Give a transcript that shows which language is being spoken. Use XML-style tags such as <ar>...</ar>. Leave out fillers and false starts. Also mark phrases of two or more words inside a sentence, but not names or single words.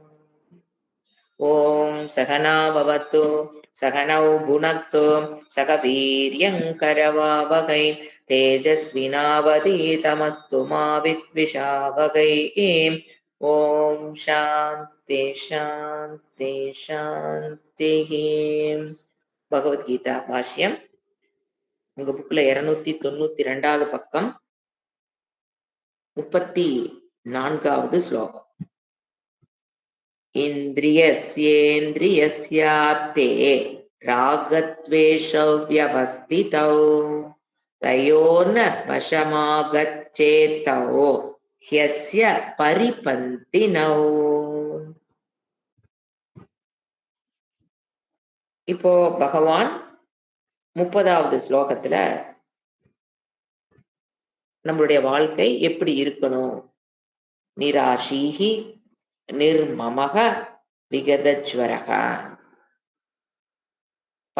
<sa>ओम सहना भवतु सहनौ भुनक्तु सह वीर्यङ्करवावहै तेजस्विनावधीतमस्तु मा विद्विषावहै। ओम शान्ति शान्ति शान्तिः.</sa> <ta>பகவத்கீதா பாஷ்யம் உங்க புக்ல 292வது பக்கம் 34வது ஸ்லோகம்.</ta> <sa>इन्द्रियस्येन्द्रियस्यार्थे रागद्वेषौ व्यवस्थितौ तयोर्न वशमागच्छेतौ ह्यस्य परिपन्तिनौ.</sa> <ta>இப்போ பகவான் 30வது ஸ்லோகத்துல நம்மளுடைய வாழ்க்கை எப்படி இருக்கணும்,</ta> <sa>निराशीः निर्ममः विगतज्वरः,</sa> <ta>பல</ta>